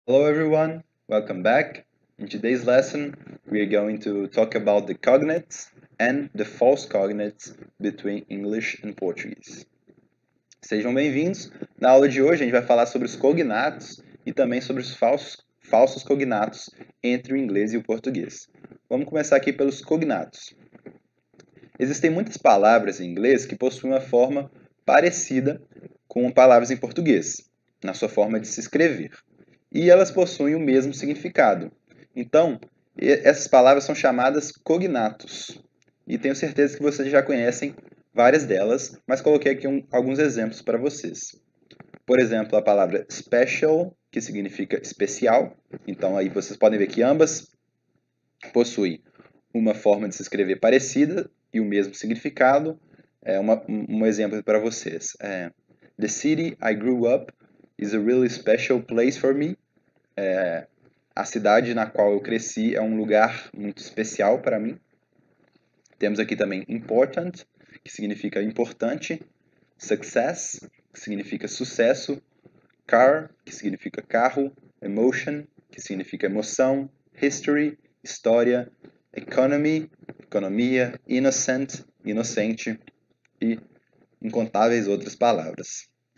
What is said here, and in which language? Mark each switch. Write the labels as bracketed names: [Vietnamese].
[English] Hello everyone, welcome back. In today's lesson, we are going to talk about the cognates and the false cognates between English and Portuguese. [Portuguese] Sejam bem-vindos. Na aula de hoje, a gente vai falar sobre os cognatos e também sobre os falsos cognatos entre o inglês e o português. Vamos começar aqui pelos cognatos. Existem muitas palavras em inglês que possuem uma forma parecida com palavras em português, na sua forma de se escrever. E elas possuem o mesmo significado. Então, essas palavras são chamadas cognatos. E tenho certeza que vocês já conhecem várias delas, mas coloquei aqui alguns exemplos para vocês. Por exemplo, a palavra special, que significa especial. Então, aí vocês podem ver que ambas possuem uma forma de se escrever parecida e o mesmo significado. Um exemplo para vocês. [English] The city I grew up is a really special place for me. [Portuguese] A cidade na qual eu cresci é um lugar muito especial para mim. Temos aqui também important, que significa importante, success, que significa sucesso, car, que significa carro, emotion, que significa emoção, history, história, economy, economia, innocent, inocente e incontáveis outras palavras.